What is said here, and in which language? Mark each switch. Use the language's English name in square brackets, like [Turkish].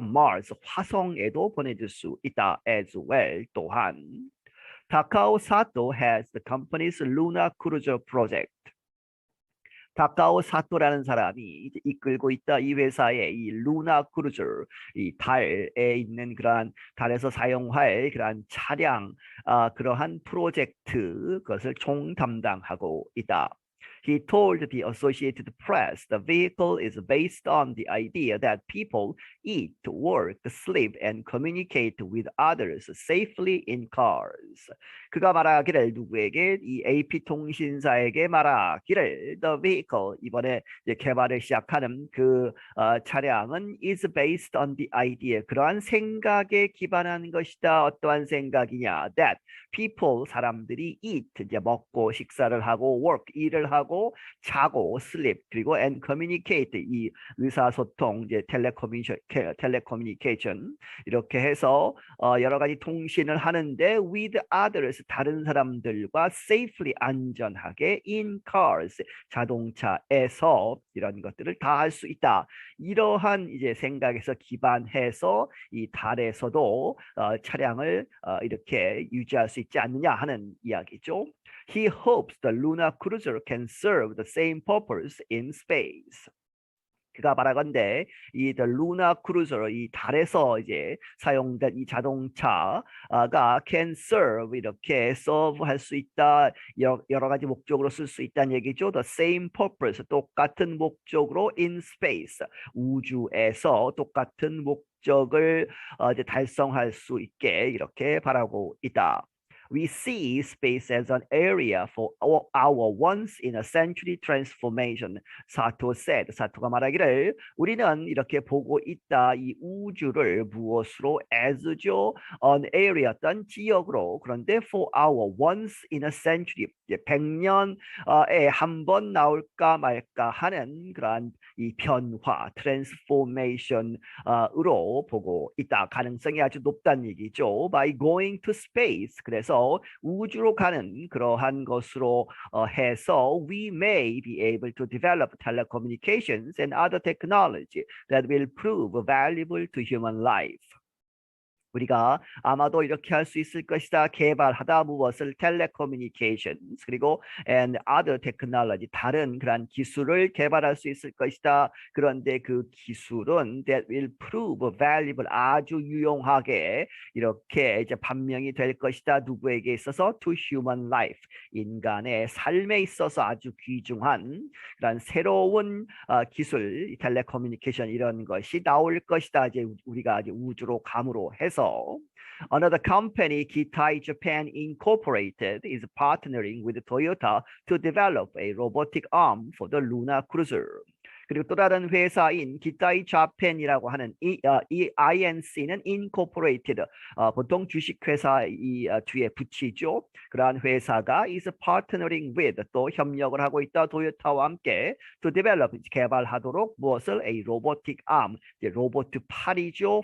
[English] Mars, [Korean] 화성에도 보내줄 수 있다. [English] as well, [Korean] 또한. [English] Takao Sato has the company's Luna Cruiser project. [Korean] 타카오 사토라는 사람이 이제 이끌고 있다. 이 회사의 이 루나 크루저, 이 달에 있는 그러한 달에서 사용할 그러한 차량, 그러한 프로젝트, 그것을 총담당하고 있다. [English] He told the Associated Press the vehicle is based on the idea that people eat, work, sleep, and communicate with others safely in cars. [Korean] 그가 말하기를 누구에게? 이 AP통신사에게 말하기를 [English] the vehicle, [Korean] 이번에 이제 개발을 시작하는 차량은 [English] is based on the idea, [Korean] 그러한 생각에 기반한 것이다. 어떠한 생각이냐? [English] That people, [Korean] 사람들이 eat, 이제 먹고 식사를 하고 work, 일을 하고 자고 sleep, 그리고 [English] and communicate, [Korean] 이 의사소통, 이제 텔레커뮤니케이션 이렇게 해서 여러 가지 통신을 하는데 [English] with others, [Korean] 다른 사람들과 safely, 안전하게 [English] in cars, [Korean] 자동차에서 이런 것들을 다 할 수 있다. 이러한 이제 생각에서 기반해서 이 달에서도 차량을 이렇게 유지할 수 있지 않느냐 하는 이야기죠. [English] He hopes the Luna Cruiser can serve the same purpose in space. [Korean] 그가 말하건대 이 The Luna Cruiser, 이 달에서 이제 사용된 이 자동차가 [English] can serve, [Korean] 이렇게 serve 할 수 있다. 여러 가지 목적으로 쓸 수 있다는 얘기죠. [English] The same purpose, [Korean] 똑같은 목적으로 [English] in space, [Korean] 우주에서 똑같은 목적을 이제 달성할 수 있게 이렇게 바라고 있다. [English] We see space as an area for our once in a century transformation. 사토 said. [Korean] 사토가 말하기를 우리는 이렇게 보고 있다. 이 우주를 무엇으로 as죠? [English] An area [Korean] 어떤 지역으로. 그런데 [English] for our once in a century [Korean] 100년에 한 번 나올까 말까 하는 그러한 이 변화, transformation으로 보고 있다. 가능성이 아주 높다는 얘기죠. [English] By going to space. [Korean] 그래서 우주로 가는 그러한 것으로 해서 [English] we may be able to develop telecommunications and other technology that will prove valuable to human life. [Korean] 우리가 아마도 이렇게 할 수 있을 것이다. 개발하다 무엇을 telecommunications 그리고 [English] and other technology [Korean] 다른 그런 기술을 개발할 수 있을 것이다. 그런데 그 기술은 [English] that will prove valuable [Korean] 아주 유용하게 이렇게 이제 판명이 될 것이다. 누구에게 있어서 [English] to human life [Korean] 인간의 삶에 있어서 아주 귀중한 그런 새로운 기술 telecommunication 이런 것이 나올 것이다. 이제 우리가 이제 우주로 감으로 해서 [English] Another company, Kitai Japan Incorporated, is partnering with Toyota to develop a robotic arm for the lunar cruiser. [Korean] 그리고 또 다른 회사인 기타이 자펜이라고 하는 이 INC는 incorporated 보통 주식회사 이 뒤에 붙이죠. 그러한 회사가 [English] is partnering with [Korean] 또 협력을 하고 있다. 도요타와 함께 [English] to develop [Korean] 개발하도록 무엇을 [English] a robotic arm [Korean] 로봇 팔이죠.